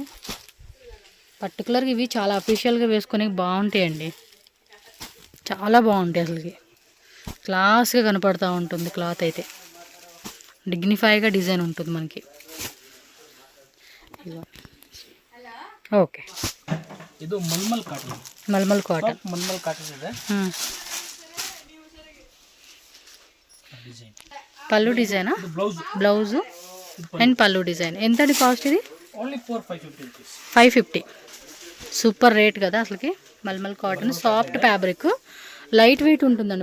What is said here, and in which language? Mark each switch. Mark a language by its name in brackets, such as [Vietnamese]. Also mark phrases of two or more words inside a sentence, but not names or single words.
[Telugu] పర్టికులర్గా ఇవి చాలా అఫీషియల్గా వేసుకొని బాగుంటాయండి. చాలా బాగుంటాయి అసలుకి. క్లాస్గా కనపడుతూ ఉంటుంది క్లాత్ అయితే. డిగ్నిఫైగా డిజైన్ ఉంటుంది మనకి. ఓకే, [Kannada] ಇದು ಮಲ್ಮಲ್ ಕಾಟನ್. [Telugu] మల్మల్ కాటన్. [Kannada] ಮಲ್ಮಲ್ ಕಾಟನ್ ಇದೆ. [Telugu] పళ్ళు డిజైనా? ಬ್ಲೌಸ್ [English] blouse and [Telugu] పళ్ళు డిజైన్. ఎంతండి కాస్ట్ ఇది? [English] Only 550 rupees. [Telugu] 550. [English] super rate [Telugu] కదా అసలుకి. మల్మల్ కాటన్ [English] soft fabric, light weight [Telugu] ఉంటుందండి.